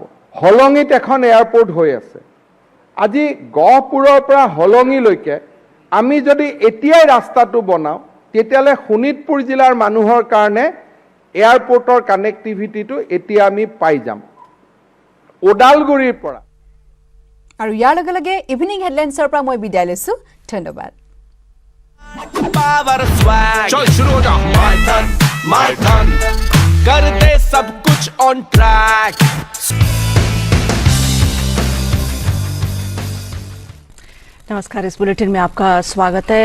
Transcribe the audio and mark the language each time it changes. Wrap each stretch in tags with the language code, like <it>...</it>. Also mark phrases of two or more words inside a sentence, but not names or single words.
<as>হলঙিত এখন এয়াৰপৰ্ট হৈ আছে, আজি গহপুৰৰ পৰা হলঙিলৈকে আমি যদি এতিয়াই ৰাস্তাটো বনাওঁ, তেতিয়াহ'লে শোণিতপুৰ জিলাৰ মানুহৰ কাৰণে</as> <en>airport connectivity</en> <as>এতিয়া আমি পাই যাম। ওদালগুৰিৰ পৰা আৰু ইয়াৰ লগে লগে ইভিনিং হেডলাইন্সৰ পৰা মই বিদায় লৈছোঁ। ধন্যবাদ।</as> <en>power swag</en> <hi>चल शुरू हो जा</hi> <en>my turn</en> <hi>कर दे सब कुछ</hi> <en>on track.</en> <hi>नमस्कार, इस बुलेटिन में आपका स्वागत है।</hi>